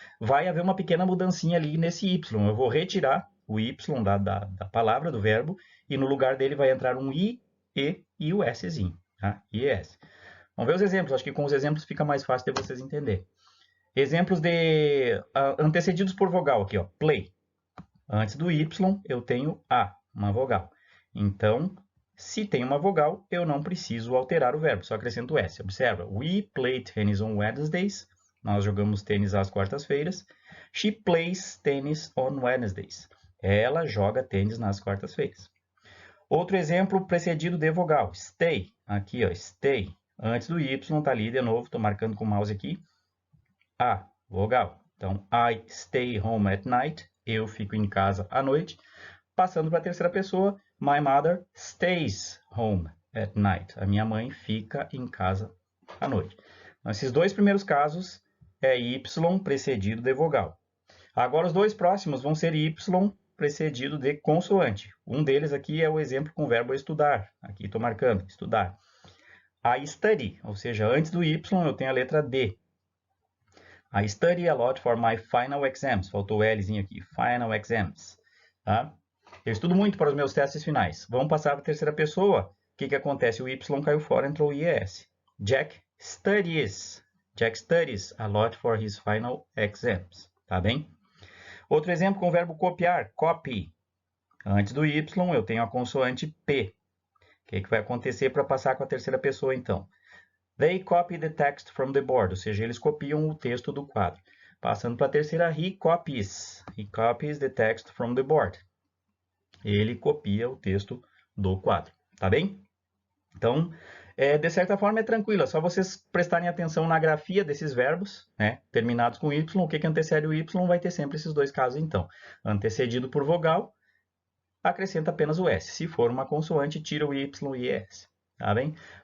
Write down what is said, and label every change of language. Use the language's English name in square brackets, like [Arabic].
[Portuguese] vai haver uma pequena mudancinha ali nesse y. Eu vou retirar o y da palavra, do verbo, e no lugar dele vai entrar um i, e o szinho, tá? I e s. Vamos ver os exemplos. Acho que com os exemplos fica mais fácil de vocês entenderem. Exemplos de antecedidos por vogal aqui, ó. Play. Antes do y eu tenho a, uma vogal. Então, se tem uma vogal, eu não preciso alterar o verbo, só acrescento o s. Observa. [English] We play tennis on Wednesdays. [Portuguese] Nós jogamos tênis às quartas-feiras. [English] She plays tennis on Wednesdays. [Portuguese] Ela joga tênis nas quartas-feiras. Outro exemplo precedido de vogal. Stay. Aqui, ó, stay. Antes do y, tá ali de novo, estou marcando com o mouse aqui. A, vogal. [English] Então, I stay home at night. [Portuguese] Eu fico em casa à noite. Passando para a terceira pessoa, [English] my mother stays home at night. [Portuguese] A minha mãe fica em casa à noite. Então, esses dois primeiros casos é y precedido de vogal. Agora, os dois próximos vão ser y precedido de consoante. Um deles aqui é o exemplo com o verbo estudar. Aqui estou marcando, estudar. [English] I study, [Portuguese] ou seja, antes do y eu tenho a letra D. [English] I study a lot for my final exams. [Portuguese] Faltou o Lzinho aqui, final exams. Tá? Eu estudo muito para os meus testes finais. Vamos passar para a terceira pessoa. O que acontece? O y caiu fora, entrou o IES. [English] Jack studies. Jack studies a lot for his final exams. [Portuguese] Tá bem? Outro exemplo com o verbo copiar, copy. Antes do y eu tenho a consoante P. O que vai acontecer para passar com a terceira pessoa, então? [English] They copy the text from the board, [Portuguese] ou seja, eles copiam o texto do quadro. Passando para a terceira, [English] he copies. He copies the text from the board. [Portuguese] Ele copia o texto do quadro, tá bem? Então, de certa forma é tranquilo, é só vocês prestarem atenção na grafia desses verbos, né? Terminados com y, o que antecede o y vai ter sempre esses dois casos, então. Antecedido por vogal, acrescenta apenas o S. Se for uma consoante, tira o Y e S. Tá bem?